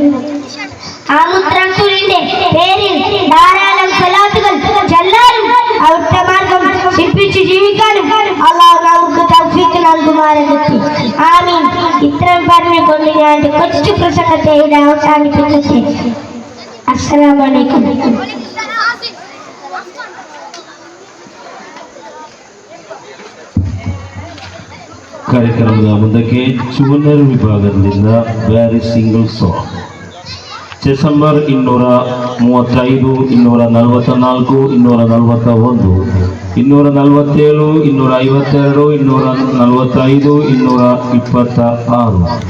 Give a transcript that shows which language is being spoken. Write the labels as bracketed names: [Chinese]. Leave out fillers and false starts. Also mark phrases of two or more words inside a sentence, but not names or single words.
[Malayalam] ആ മുദ്രാസുലിന്റെ പേരിൽ ധാരാളം സലാത്തുകൾ ചൊല്ലാനും അവിടുത്തെ മാർഗം ശില്പിച്ച് ജീവിക്കാനും അല്ലാഹു നമുക്ക് തൗഫീഖ് നൽകുമാറാകട്ടെ. ആമീൻ. ഇത്രയും പറഞ്ഞുകൊണ്ട് ഞാൻ കൊച്ചു പ്രസംഗത്തെ ഇവിടെ അവസാനിപ്പിക്കട്ടെ. [Arabic] السلام عليكم. [Kannada] ಕಾರ್ಯಕ್ರಮದ ಮುಂದಕ್ಕೆ ಜೂನಿಯರ್ ವಿಭಾಗದಿಂದ ಬ್ಯಾರಿ [English] single song [Kannada] ಡಿಸೆಂಬರ್ 235, 244, 241, 247, 252, 245, 226.